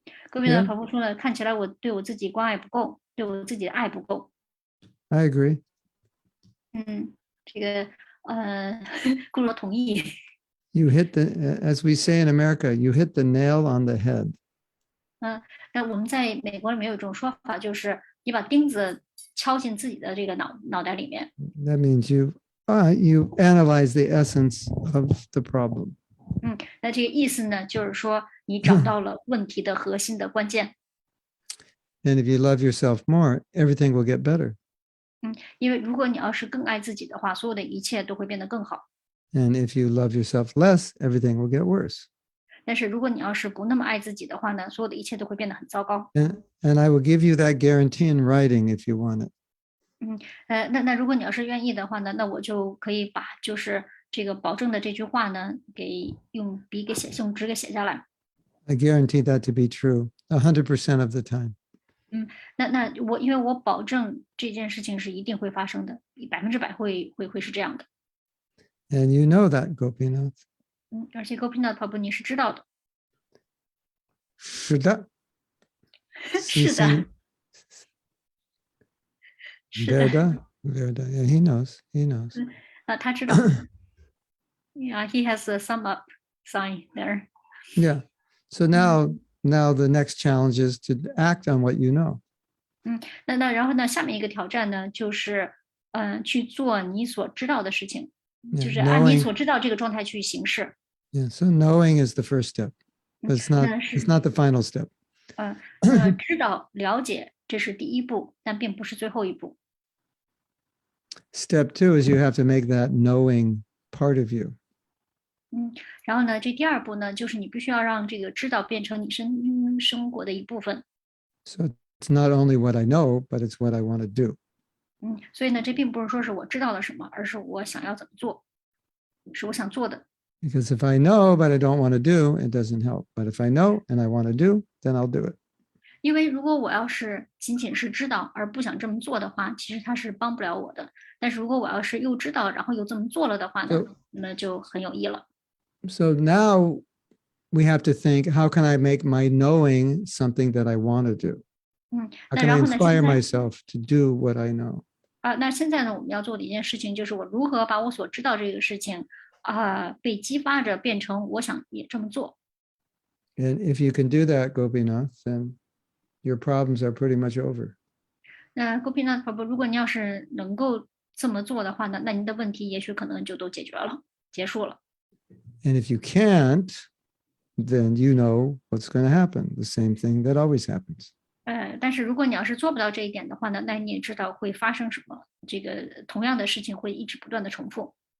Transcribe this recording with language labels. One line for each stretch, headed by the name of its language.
Chinese: Gopinath Prabhu 说呢，看起来我对我自己关爱不够，对我自己的爱不够。
English: I agree.
Chinese: 这个姑姑同意。
English: You hit as we say in America, you hit the nail on the head.
Chinese: 那我们在美国里面有一种说法，就是你把钉子敲进自己的这个脑袋里面。
English: That means you analyze the essence of the problem.
Chinese: 那这个意思呢，就是说你找到了问题的核心的关键。
English: And if you love yourself more, everything will get better.
Chinese: 因为如果你要是更爱自己的话，所有的一切都会变得更好。
English: And if you love yourself less, everything will get worse.
Chinese: 但是如果你要是不那么爱自己的话呢，所有的一切都会变得很糟糕。
English: And I will give you that guarantee in writing if you want it.
Chinese: 那如果你要是愿意的话呢，那我就可以把就是这个保证的这句话呢，给用笔给写，用纸给写下来。
English: I guarantee that to be true 100% of the time.
Chinese: 那因为我保证这件事情是一定会发生的，100%会是这样的。
English: And you know that, Gopinath.
Chinese: 而且 Gopinath Prabhu 你是知道的。是的。是的。
English: Verda. Yeah, he knows.
Chinese: 他知道。
English: Yeah, he has a sum up sign there. Yeah. So now the next challenge is to act on what you know.
Chinese: 那然后呢，下面一个挑战呢，就是去做你所知道的事情，就是按你所知道这个状态去行事。
English: Yeah, so knowing is the first step, but it's not the final step.
Chinese: 知道了解这是第一步，但并不是最后一步。
English: Step 2 is you have to make that knowing part of you.
Chinese: 然后呢，这第二步呢，就是你必须要让这个知道变成你生活的一部分。
English: So it's not only what I know, but it's what I want to do.
Chinese: 所以呢，这并不是说是我知道了什么，而是我想要怎么做，是我想做的。
English: Because if I know but I don't want to do, it doesn't help. But if I know and I want to do, then I'll do it.
Chinese: 因为如果我要是仅仅是知道而不想这么做的话，其实它是帮不了我的。但是如果我要是又知道，然后又这么做了的话呢，那就很有益了。
English: So now we have to think, how can I make my knowing something that I want to do? How
Chinese: 那
English: can I
Chinese: 然后呢，
English: inspire
Chinese: 现在
English: myself to do what I know?
Chinese: 那现在呢，我们要做的一件事情就是我如何把我所知道这个事情被激发着变成我想也这么做。
English: And if you can do that, Gopinath, then your problems are pretty much over.
Chinese: 那 Gopinath Prabhu，如果你要是能够这么做的话呢，那您的问题也许可能就都解决了，结束了。
English: And if you can't, then you know what's going to happen, the same thing that always happens.
Chinese: 但是如果你要是做不到这一点的话呢，那你也知道会发生什么，这个同样的事情会一直不断的重复。